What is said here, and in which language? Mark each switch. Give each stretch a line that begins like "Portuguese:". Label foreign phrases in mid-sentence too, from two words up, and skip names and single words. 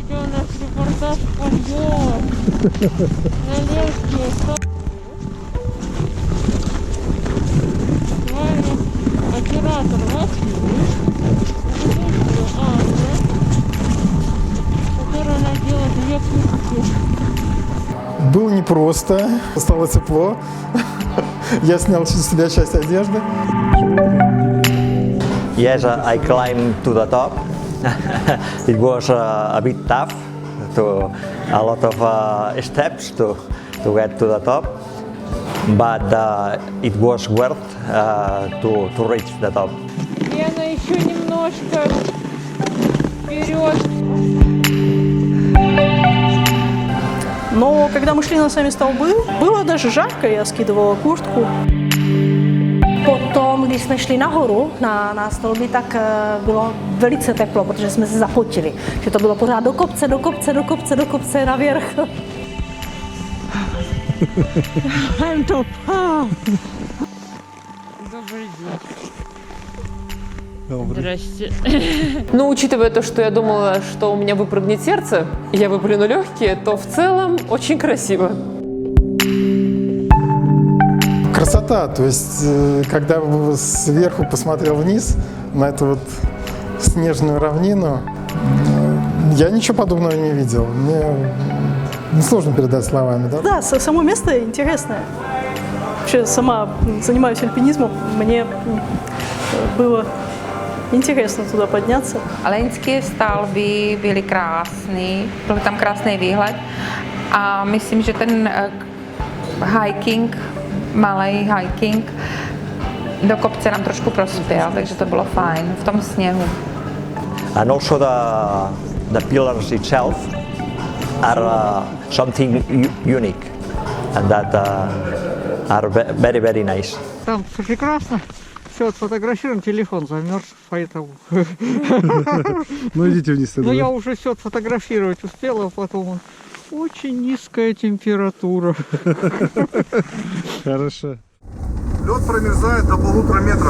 Russian: Оператор который надела 2 куртки. Было непросто, стало тепло. Я снял с себя часть одежды.
English: Yes, I climbed to the top. It was a bit tough, a lot of steps to get to the top, but it was worth to reach the top.
Russian: Лена, еще немножко вперед. Но когда мы шли на сами столбы, было даже жарко, я скидывала куртку.
Czech: Potom, když jsme šli nahoru na stolby, tak bylo velice teplo, protože jsme se zapotili. Že to bylo pořád do kopce, do kopce, do kopce, do kopce navěrch.
English: I'm top.
Russian: Добрый день. Здрасте. Ну, учитывая то, что я думала, что у меня выпрыгнет сердце, и я выплюну легкие, то в целом очень красиво. Красота, то есть, когда сверху посмотрел вниз на эту вот снежную равнину, я ничего подобного не видел. Мне сложно передать словами, да? Да, само место интересное. Вообще сама занимаюсь альпинизмом, мне было интересно туда подняться.
Czech: Aleňské stavby byly krásný, byl tam krásný výhled a myslím, že ten hiking, malý hiking do kopce nám trošku prospěl, takže to bylo fajn v tom sněhu.
English: And also the pillars itself are something unique, and that are very, very nice.
Russian: Там прекрасно. Все отфотографирован, телефон замерз, поэтому... Ну идите вниз тогда. Но я уже все отфотографировать успела, потом очень низкая температура. Хорошо. Лед промерзает до 1,5 метров.